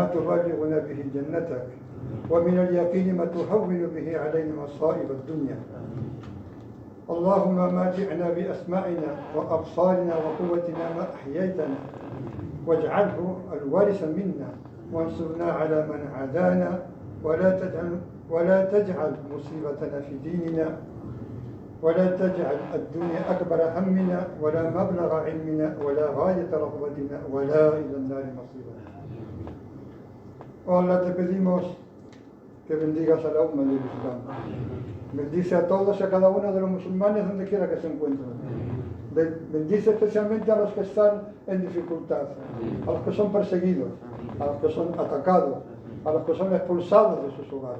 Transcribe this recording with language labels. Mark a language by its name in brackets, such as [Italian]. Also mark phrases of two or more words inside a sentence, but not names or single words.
[Arabic] تبلغنا به جنتك ومن اليقين ما تهون به علينا مصائب الدنيا اللهم ماتعنا بأسماعنا وأبصارنا وقوتنا ما أحييتنا واجعله الوارث منا وانصرنا على من عادانا ولا تجعل مصيبتنا في ديننا ولا تجعل الدنيا أكبر همنا ولا مبلغ علمنا ولا غاية رغبتنا ولا إلى النار مصيرنا. [Spanish] Oh Allah, te pedimos que bendigas a la umma del Islam. Bendice a todos y a cada uno de los musulmanes donde quiera que se encuentren. Bendice especialmente a los que están en dificultad, a los que son perseguidos, a los que son atacados, a los que son expulsados de sus hogares.